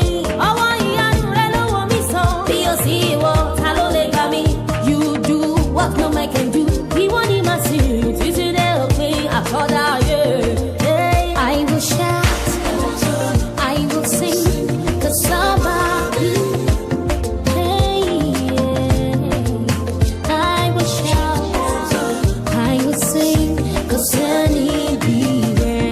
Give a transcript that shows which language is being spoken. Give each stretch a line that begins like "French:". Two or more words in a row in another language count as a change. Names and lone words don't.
Yoruba: Ọwọ́ ìyanu rẹ ló wò mí sàn. Bí o sì wọ, ta ló lè gbà mí?
English: You do what no man can do.
Yoruba: Ìwọ ni màá sìn títí dé òpin àkọ́dá ayé.
English: I will shout, I will sing, 'cause somebody. I will shout, I will sing, 'cause anybody.